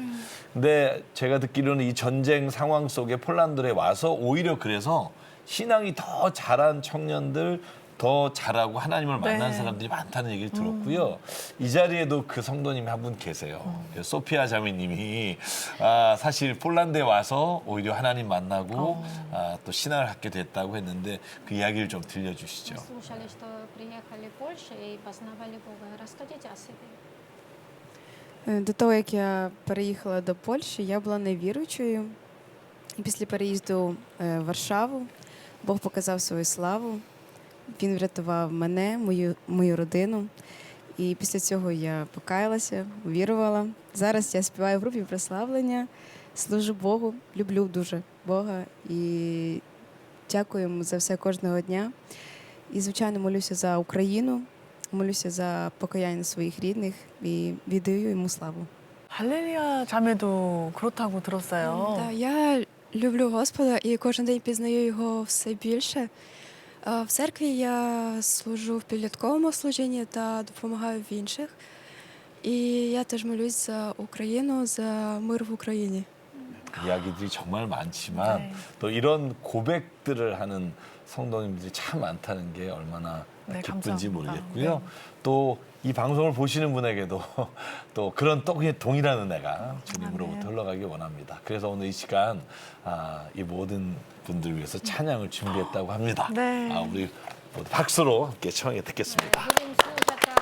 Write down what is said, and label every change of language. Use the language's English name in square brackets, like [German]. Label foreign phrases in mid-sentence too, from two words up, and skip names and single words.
[Korean] 근데 제가 듣기로는 이 전쟁 상황 속에 폴란드에 와서 오히려 그래서 신앙이 더 자란 청년들, 더 잘하고 하나님을 만난 네. 사람들이 많다는 얘기를 들었고요. 이 자리에도 그 성도님이 한 분 계세요. 소피아 자매님이 사실 폴란드에 와서 오히려 하나님 만나고 또 신앙을 갖게 됐다고 했는데 그 이야기를 좀 들려주시죠. [Russian] Слушали, что приехали в Польшу и познавали Бога. Расскажите о себе. [Ukrainian] До того, як я переїхала до Польщі, я була невіруючою. І після переїзду в Варшаву Бог показав свою славу. Він врятував мене, мою родину. І після цього я покаялася, вірувала. Зараз я співаю в групі прославлення, служу Богу, люблю дуже Бога і дякую йому за все кожного дня. І, звичайно, молюся за Україну, молюся за покаяння своїх рідних і віддаю йому славу. [Korean] 할렐루야 자매도 그렇다고 들었어요. [Ukrainian] Так, я люблю Господа і кожен день пізнаю його все більше. В церкві я служу в підлітковому служінні та допомагаю в інших. І я теж молюсь за Україну, за мир в Україні. [Korean] 이야기들이 정말 많지만 네. 또 이런 고백들을 하는 성도님들이 참 많다는 게 얼마나 네, 기쁜지 감사합니다. 모르겠고요. 네. 또 이 방송을 보시는 분에게도 또 그런 동일한 은혜가 주님으로부터 흘러가길 원합니다. 그래서 오늘 이 시간 이 모든 분들 위해서 찬양을 준비했다고 합니다. 네. 우리 모두 박수로 함께 청해 듣겠습니다. [Russian] Будем слушать